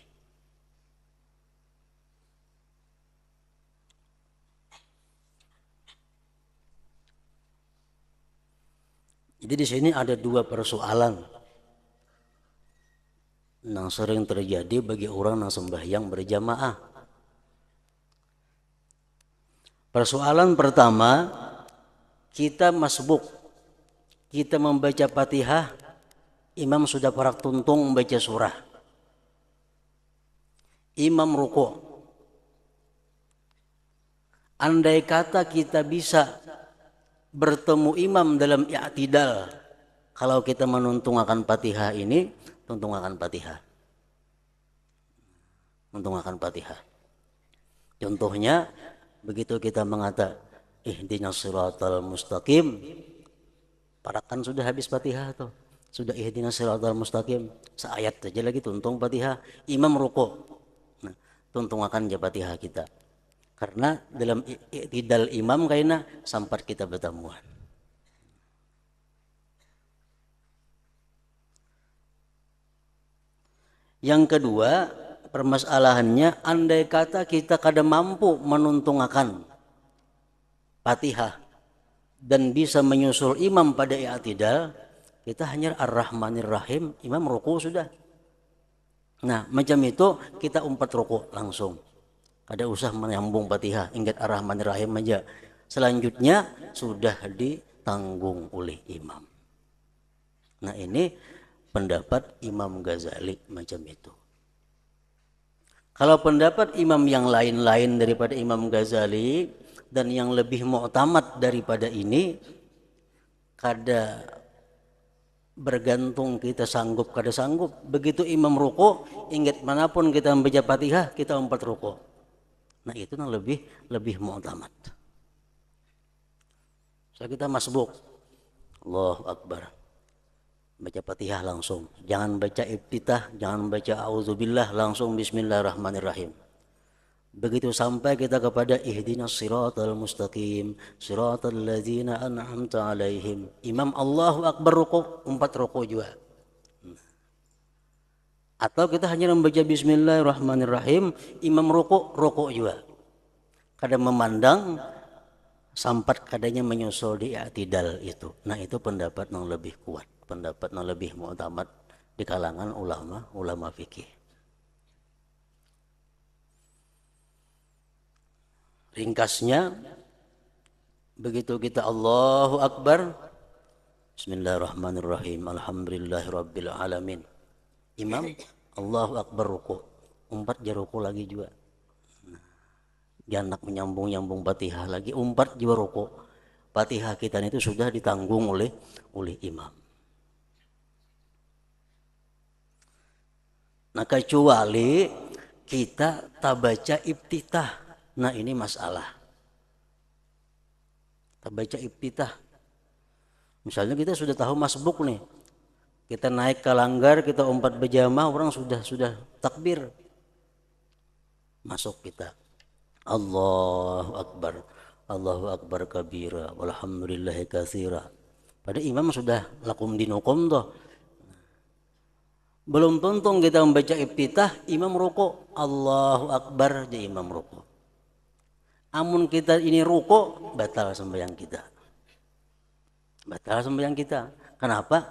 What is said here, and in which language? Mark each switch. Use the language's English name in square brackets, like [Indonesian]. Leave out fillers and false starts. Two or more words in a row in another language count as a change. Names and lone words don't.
[Banjar] Jadi di sini ada dua persoalan yang sering terjadi bagi orang yang sembahyang berjamaah. Persoalan pertama, kita masbuk, kita membaca Fatihah, imam sudah parak tuntung membaca surah. Imam ruku'. Andai kata kita bisa bertemu imam dalam i'tidal, kalau kita menuntung akan Fatihah ini, tuntung akan Fatihah. Tuntung akan Fatihah. Contohnya, begitu kita mengata [Arabic] اهدنا الصراط المستقيم, [Banjar] parakan sudah habis Fatihah tuh. Sudah [Arabic] اهدنا الصراط المستقيم, [Banjar] seayat saja lagi tuntung Fatihah, imam ruku'. Nah, tuntung akan Fatihah kita. Karena dalam i'tidal imam kaina sampai kita bertemuan. Yang kedua, permasalahannya andai kata kita kada mampu menuntungakan Fatihah dan bisa menyusul imam pada i'tidal, kita hanya [Arabic] الرحمن الرحيم, [Banjar] imam ruku sudah. Nah, macam itu kita umpat ruku langsung. Kada usah menyambung Fatihah, ingat [Arabic] الرحمن الرحيم [Banjar] aja. Selanjutnya sudah ditanggung oleh imam. Nah, ini pendapat Imam Ghazali macam itu. Kalau pendapat imam yang lain-lain daripada Imam Ghazali dan yang lebih mu'tamad daripada ini, kada bergantung kita sanggup kada sanggup. Begitu imam ruku, ingat manapun kita membaca Fatihah, kita umpat ruku. Nah, itu yang lebih mu'tamad. So, kita masbuk, [Arabic] الله أكبر, [Banjar] baca Fatihah langsung, jangan baca iftitah, jangan baca auzubillah, langsung bismillahirrahmanirrahim. Begitu sampai kita kepada [Arabic] اهدنا الصراط المستقيم صراط الذين أنعمت عليهم, [Banjar] imam [Arabic] الله أكبر [Banjar] ruku, umpat ruku juga. Atau kita hanya membaca bismillahirrahmanirrahim, imam ruku juga. Kada memandang sampai kadanya menyusul di i'tidal itu. Nah, itu pendapat yang lebih kuat, pendapat yang lebih mu'tamad di kalangan ulama fikih. Ringkasnya, begitu kita [Arabic] الله أكبر بسم الله الرحمن الرحيم الحمد لله رب العالمين, [Banjar] imam [Arabic] الله أكبر [Banjar] ruku, umpat jaruku lagi juga. Jangan menyambung Fatihah lagi, umpat juga ruku. Fatihah kita itu sudah ditanggung oleh imam. Nah, kecuali kita tak baca iftitah. Nah, ini masalah. Tak baca iftitah. Misalnya kita sudah tahu masbuk nih. Kita naik ke langgar, kita umpat berjamaah, orang sudah takbir. Masuk kita. [Arabic] الله أكبر كبيرا والحمد لله كثيرا. [Banjar] Pada imam sudah [Arabic] لكم دينكم [Banjar] toh. Belum tuntung kita membaca iftitah, imam ruku, [Arabic] الله أكبر, [Banjar] di imam ruku. Amun kita ini ruku, batal sembahyang kita. Batal sembahyang kita. Kenapa?